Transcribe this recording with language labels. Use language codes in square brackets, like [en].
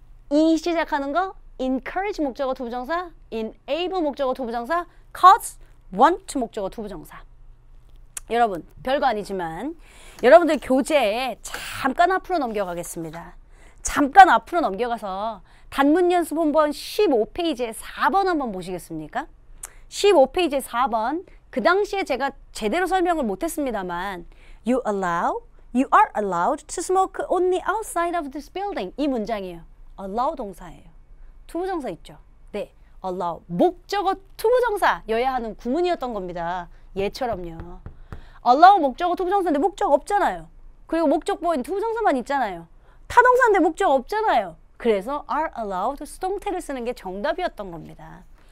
[ko] E 시작하는 거 encourage 목적어 투부정사, enable 목적어 투부정사, cause, want 목적어 투부정사. 여러분 별거 아니지만 여러분들 교재에 잠깐 앞으로 넘겨가겠습니다. 잠깐 앞으로 넘겨가서 단문 연습 본번 15페이지에 4번 한번 보시겠습니까? 15페이지에 4번. 그 당시에 제가 제대로 설명을 못했습니다만 [en] You are allowed to smoke only outside of this building. [ko] 이 문장이에요. allow 동사예요. 투부정사 있죠? 네, allow. 목적어 투부정사여야 하는 구문이었던 겁니다. 얘처럼요. allow 목적어 투부정사인데 목적 없잖아요. 그리고 목적보인 투부정사만 있잖아요. 타동사인데 목적 없잖아요. 그래서 are allowed 수동태를 쓰는 게 정답이었던 겁니다.